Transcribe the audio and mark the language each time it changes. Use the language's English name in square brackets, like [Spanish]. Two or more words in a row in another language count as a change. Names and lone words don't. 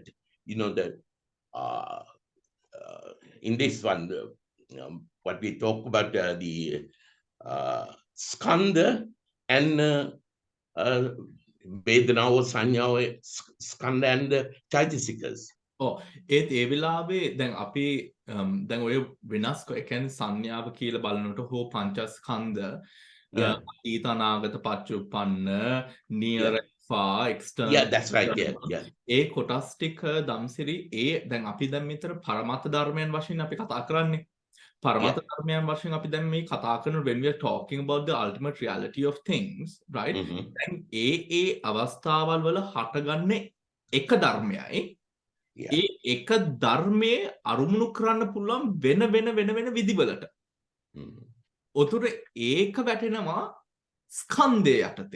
[English] You know, that in this one, what we talk about, the skanda and Vedana or Sanya or skanda and chaitasikas. [Sinhala] ඒත් ඒ වෙලාවේ දැන් අපි දැන් ඔය වෙනස් කියන්නේ සංඥාව කියලා බලනකොට හෝ පංචස්කන්ධ අතීත අනාගත පච්චුප්පන්න [English] near far external. Yeah, that's right. Yeah. [Sinhala] ඒ කොටස් ටික Damsiri ඒ දැන් අපි දැන් මෙතන පරමාර්ථ ධර්මයන් වශයෙන් අපි කතා කරන්නේ. පරමාර්ථ ධර්මයන් වශයෙන් අපි දැන් මේ කතා කරන [English] when we are talking about the ultimate reality of things, right? [Sinhala] දැන් ඒ අවස්ථාවල් වල හටගන්නේ එක ධර්මයයි. ඒ එක ධර්මයේ අරුමුණු කරන්න පුළුවන් වෙන විදිවලට. උතුර ඒක වැටෙනවා ස්කන්ධය යටතේ.